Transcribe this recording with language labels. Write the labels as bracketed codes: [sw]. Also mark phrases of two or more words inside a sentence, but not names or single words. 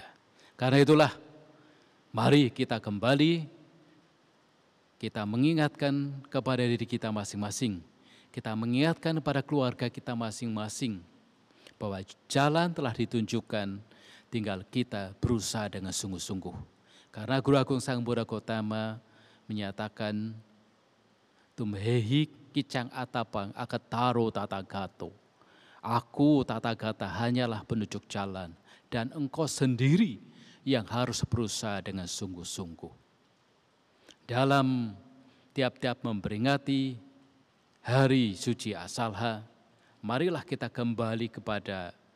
[id] Karena itulah, mari kita kembali, kita mengingatkan kepada diri kita masing-masing, kita mengingatkan kepada keluarga kita masing-masing, bahwa jalan telah ditunjukkan, tinggal kita berusaha dengan sungguh-sungguh. Karena Guru Agung Sang Buddha Gautama menyatakan, [pi] Tumhehi kicang atapang akataro tatagato. [id] Aku Tathagata hanyalah penunjuk jalan dan engkau sendiri yang harus berusaha dengan sungguh-sungguh. Dalam tiap-tiap memperingati Hari Suci Asalha, marilah kita kembali kepada